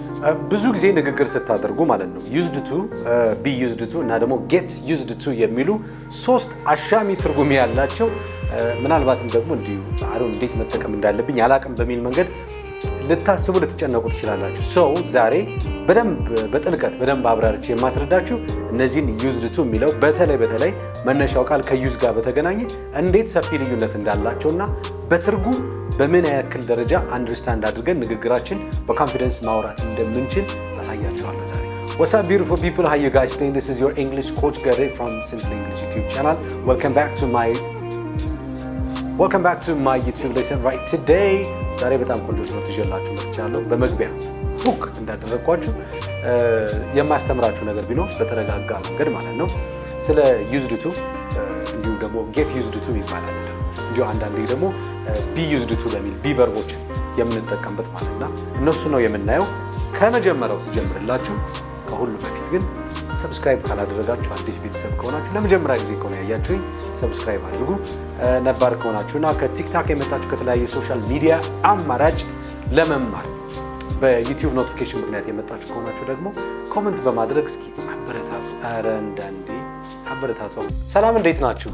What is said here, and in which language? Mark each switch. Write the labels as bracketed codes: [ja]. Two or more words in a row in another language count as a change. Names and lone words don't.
[am] ብዙ ጊዜ ንግግር ስታደርጉ ማለት ነው [en] used to be used to [am] እና ደግሞ [en] get used to [am] የሚሉ ሶስት አሻሚ ትርጉም ያላቸው ምናልባትም ደግሞ እንዴት መጠቀም እንዳለብኝ ያላቀም በሚል መንገድ ልታስቡ ልትጨነቁ ትችላላችሁ። ዛሬ በጥልቀት በደንብ አብራርቼ የማስረዳችሁ እነዚህን [en] used to [am] የሚለው በተለይ መነሻው ቃል ከዩዝ ጋር በተገናኘ እንዴት ሰፊ ልዩነት እንዳላቸውና በትርጉም በምን ያክል ደረጃ አንደርስታንድ አድርገን ንግግራችን በኮንፊደንስ ማውራት እንደምንችል አሳያችኋለሁ ዛሬ። [en] What's up beautiful people, how you guys doing? This is your English coach Gary from Simple English YouTube channel. Welcome back to my YouTube lesson. Right today [am] ዛሬ በጣም ቆንጆ ትምህርት ይዤላችሁ መጥቻለሁ። በመግቢያ ቡክ እንዳደረኳችሁ የማስተምራችሁ ነገር ቢኖር በተረጋጋ መንገድ ማለት ነው ስለ [en] used to [am] እንዲሁም ደግሞ [en] get used to [am] ይባላል። እንዲሁ አንዳንዴ ደግሞ [en] be used to [am] በሚል be ቨርቦች የምንጠቀምበት ማለትና እነሱ ነው የምናየው። ከመጀመሪያው ሲጀምርላችሁ ከሁሉ በፊት ግን ሰብስክራይብ ካላደረጋችሁ አዲስ ቤተሰብ ከሆናችሁ ለመጀመሪያ ጊዜ ከሆነ ያያችሁኝ ሰብስክራይብ አድርጉ። ነባር ከሆናችሁና ከቲክታክ የመጣችሁ ከተለያየ [en] social media [am] አማራጭ ለመማር በዩቲዩብ ኖቲፊኬሽን ምክንያት የመጣችሁ ከሆናችሁ ደግሞ ኮሜንት በማድረግ እስኪ አበረታቱ። ሰላም እንዴት ናችሁ?